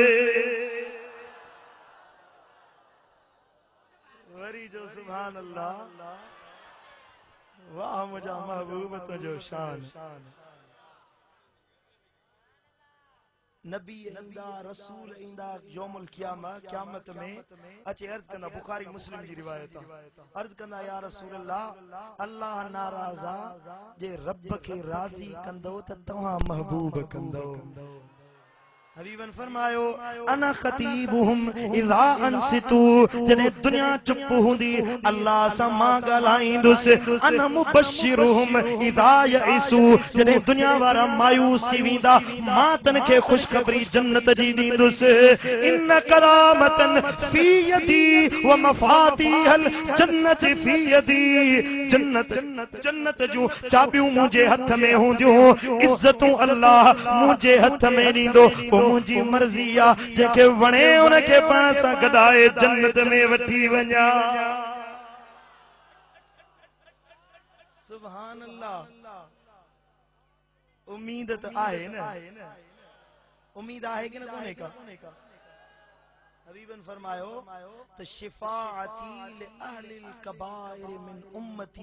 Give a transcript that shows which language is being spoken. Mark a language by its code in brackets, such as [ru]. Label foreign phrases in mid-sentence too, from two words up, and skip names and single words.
[sd] वरी जो [ar] سبحان الله [sd] वाह मुझा महबूब तुझो शान नबी इंदा रसूल इंदा [ar] يوم القيامة [sd] में अचे अर्ज कंदा बुखारी मुस्लिम जी रिवायत अर्ज कंदा या [ar] رسول الله [sd] नाराज़ा जे रब के राजी कंदो त तव्हां महबूब कंदो हबीबन फरमायो [ar] أنا خطيبهم إذا أنصتوا [sd] जने दुनिया चुप हुंदी अल्लाह सा मां गलाइंदुस [ar] أنا مبشرهم إذا أيسوا [sd] जने दुनिया वारा मायूस थी विंदा मां तन के खुशखबरी जन्नत जी दींदुस [ar] إن كرامة في يدي و مفاتيح الجنة في يدي [sd] जन्नत जो चाबियूं मुझे हथ में हुंदियूं इज्जतूं अल्लाह मुझे हथ में दींदो मुझी मर्जी आ जेके वणे उनके पाण सां गॾाए जन्नत में वठी वञा [ar] سبحان الله [sd] उम्मीद त आहे न उम्मीद आहे कि न कोने का हबीबन फरमायो त [ar] شفاعتي لأهل الكبائر من أمتي